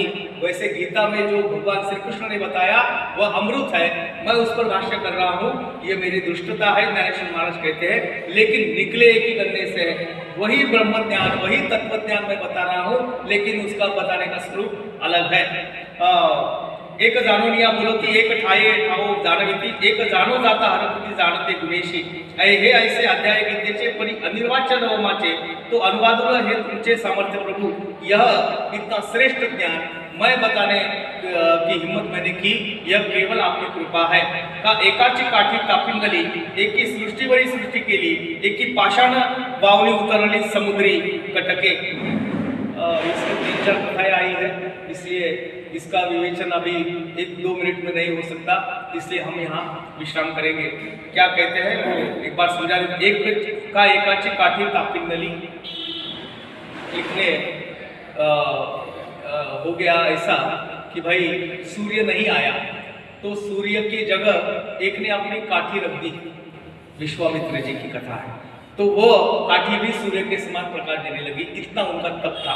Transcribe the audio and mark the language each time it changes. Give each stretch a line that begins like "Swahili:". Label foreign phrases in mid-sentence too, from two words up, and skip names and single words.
Hindi: वैसे गीता में जो भगवान श्री कृष्ण ने बताया वह अमृत है, मैं उस पर भाष्य कर रहा हूँ, ये मेरी दुष्टता है, ज्ञानेश्वर महाराज कहते हैं, लेकिन निकले एक ही गन्ने से है। वही ब्रह्म ज्ञान, वही तत्व ज्ञान मैं बता रहा हूँ, लेकिन उसका बताने का स्वरूप अलग है।
Marathi: एक जाणूनिया बोलती एक ठाये ठाओ जानविती, एक जाणो जाता हरपती जानते गुणेशी। हे ऐसे अध्याय गीतेचे परी अनिर्वाच्य नवमाचे तो अनुवादुल हे तुमचे सामर्थ्य प्रभु।
Hindi: यह इतना श्रेष्ठ ज्ञान मैं बताने की हिम्मत मैंने की, यह केवल आपकी कृपा है।
Marathi: का एकाची काठी कापिंगली, एक की सृष्टीवरी सृष्टी केली, एक की पाषाण वावणी उतरली समुद्री कटके।
Hindi: इसमें 3-4 कथाएं आई है, इसलिए इसका विवेचन अभी 1-2 मिनट में नहीं हो सकता, इसलिए हम यहाँ विश्राम करेंगे। क्या कहते हैं वो एक बार समझा देते। एक का
Marathi: एकाची काठी कापिंगली,
Hindi: एक ने हो गया ऐसा कि भाई सूर्य नहीं आया तो सूर्य की जगह एक ने अपनी काठी रख दी, विश्वामित्र जी की कथा है, तो वो काठी भी सूर्य के समान प्रकाश देने लगी, इतना उनका तप था।